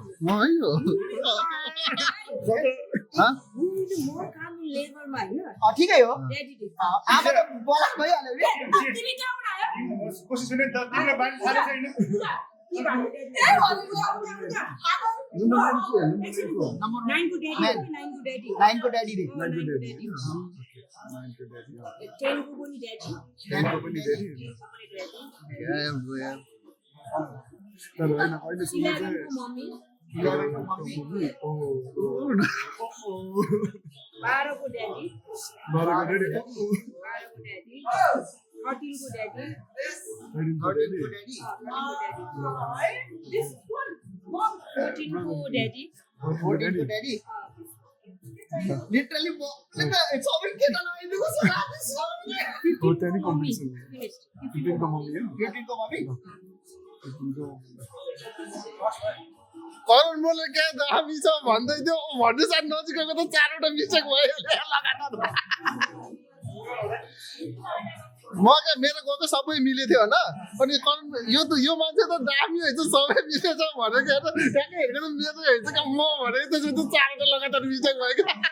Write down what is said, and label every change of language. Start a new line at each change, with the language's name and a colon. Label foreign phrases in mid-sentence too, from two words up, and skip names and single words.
Nepali: म है हो ह मोर काम लेबरमा हैन ठिकै हो डैडी आमा त बोला भइहाल्यो नि तिमी कहाँ आयो कोसिस गर्ने त तिमीले बानी थाहा छैन नम्बर 9 को डैडी 9 को डैडी रे 10 को पनि डैडी 10 को पनि धेरै यार यार तर हैन अहिले सुन्नु 11 चाहिँ को मम्मी 11 को मम्मी 12 को डैडी 12 को डैडी 13 को डैडी 13 को डैडी 14 को डैडी 14 को डैडी लिटरली सबै के त नआइदिएको छ हो त्यही कम्बिनेसन 15 को मम्मी हो 15 को मम्मी करुण मोले के दामी छ भन्दै थियो भन्नु साथ नजिकको त 4 वटा मिस्टेक भयो लगातार म के मेरो गएको सबै मिले थियो हैन अनि करुण यो मान्छे त दामी हैछ सबै मिलेछ भनेको हेर ट्याक्कै हेरेको त मेरो हैछ के म भनेको त 4 वटा लगातार मिस्टेक भयो के